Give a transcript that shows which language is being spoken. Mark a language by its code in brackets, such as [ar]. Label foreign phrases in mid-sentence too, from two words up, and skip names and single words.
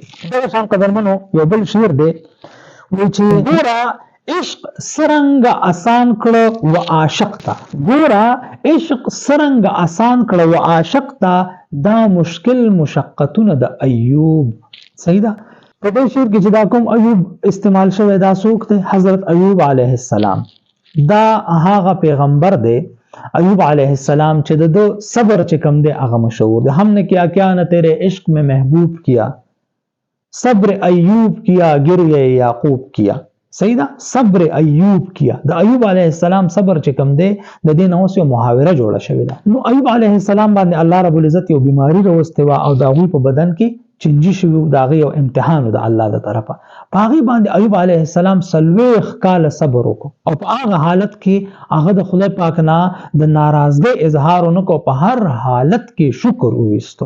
[ps] دغه شان قدرمنو یو بل شعر دی وایي چې ګوره عشق سرنګ آسان کړه و عاشق ته، ګوره عشق سرنګ آسان کړه و عاشق ته، دا مشکل مشقتونه د ایوب. صحیح ده. په دې شعر کې چې دا کوم ایوب استعمال شوی دا څوک دی؟ حضرت ایوب [ar] علیه السلام. [ps] دا هغه پیغمبر دی ایوب [ar] علیه السلام [ps] چې د صبر چې کم دی هغه مشهور دی. [ur] ہم نے کیا کیا نہ تیرے عشق میں محبوب کیا، صبر ایوب کیا گریہ یعقوب کیا. [ps] صحیح ده. [ur] صبر ایوب کیا، [ps] د ایوب [ar] علیه السلام [ps] صبر چې کم دی د دې نه اوس یو محاوره جوړه شوې ده. نو ایوب [ar] علیه السلام [ps] باندې الله [ar] رب العزت [ps] یو بیماری راوستې وه او د هغوی په بدن کې چینجي شوي، د هغې یو امتحان د الله د طرفه. په هغې باندې ایوب [ar] علیه السلام [ps] 40 کاله صبر وکړو او په هغه حالت کې هغه د خدای پاک نه د ناراضګۍ اظهار ونه کړو، په هر حالت کې شکر وویستو.